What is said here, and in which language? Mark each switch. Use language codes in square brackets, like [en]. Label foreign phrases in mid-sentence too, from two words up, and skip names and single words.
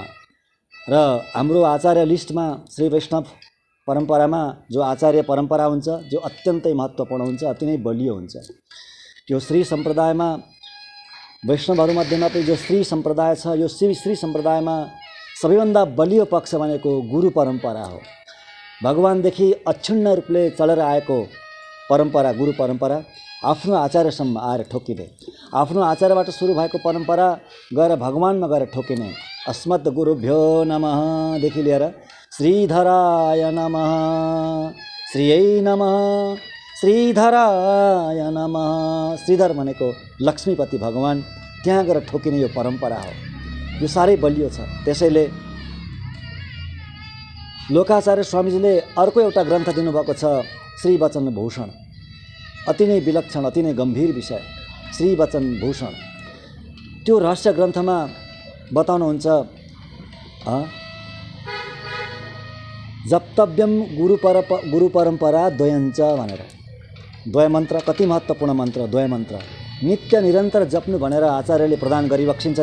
[ne] र हाम्रो आचार्य लिस्टमा श्री वैष्णव परम्परामा जो आचार्य परम्परा हुन्छ, जो अत्यन्तै महत्त्वपूर्ण हुन्छ, अति नै बलियो हुन्छ, त्यो श्री सम्प्रदायमा वैष्णवहरूमध्येमा पनि जो श्री सम्प्रदाय छ, यो श्री सम्प्रदायमा सबैभन्दा बलियो पक्ष भनेको गुरु परम्परा हो। भगवानदेखि अक्षुण्ण रूपले चलेर आएको परम्परा, गुरु परम्परा आफ्नो आचार्यसम्म आएर ठोकिने, आफ्नो आचार्यबाट सुरु भएको परम्परा गएर भगवानमा गएर ठोकिने। [sa] अस्मद् गुरुभ्यो नमः देखि लिएर श्रीधराय नमः, श्रीयै नमः, श्रीधराय नमः। [ne] श्रीधर भनेको लक्ष्मीपति भगवान, त्यहाँ गएर ठोकिने यो परम्परा हो। यो साह्रै बलियो छ। त्यसैले लोकाचार्य स्वामीजीले अर्को एउटा ग्रन्थ दिनुभएको छ, श्री वचन भूषण। अति नै विलक्षण अति नै गम्भीर विषय श्री वचन भूषण। त्यो रहस्य ग्रन्थमा बताउनुहुन्छ [sa] जप्तव्यम गुरु परम्परा द्वयञ्च [ne] भनेर। द्वय मन्त्र कति महत्त्वपूर्ण मन्त्र, द्वय मन्त्र नित्य निरन्तर जप्नु भनेर आचार्यले प्रदान गरिबक्सिन्छ।